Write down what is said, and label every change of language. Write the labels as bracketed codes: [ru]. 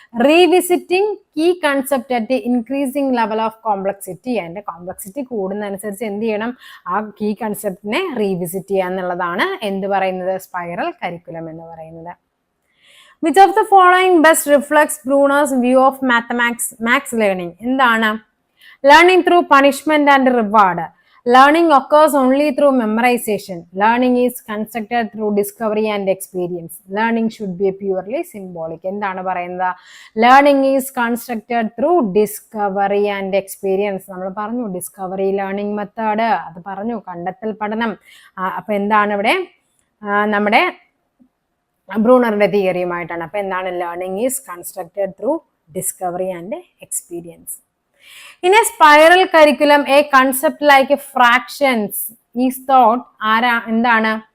[en] revisiting key concept at increasing level of complexity, [ml] അതിന്റെ complexity കൂടുന്നതനുസരിച്ച് എന്ത് ചെയ്യണം? ആ കീ കൺസെപ്റ്റിനെ റീവിസിറ്റ് ചെയ്യുക എന്നുള്ളതാണ് എന്ത് പറയുന്നത്? സ്പൈറൽ കരിക്കുലം എന്ന് പറയുന്നത്. Which of the following best reflects Brunner's view of maths learning? എന്താണ്? Learning through punishment and reward, [en] Learning occurs only through memorization. Learning is constructed through discovery and experience. Learning should be purely symbolic. [ml] എന്താണ് പറയുന്നത്? [en] Learning is constructed through discovery and experience. [ml] നമ്മൾ പറഞ്ഞു discovery learning method, അത് പറഞ്ഞു, കണ്ടെത്തൽ പഠനം. അപ്പൊ എന്താണ് ഇവിടെ നമ്മുടെ ബ്രൂണറുടെ തിയറിയുമായിട്ടാണ്. അപ്പൊ എന്താണ്? [en] Learning is constructed through discovery and experience. In a spiral curriculum, a concept like fractions is taught [ml] എന്താണ്?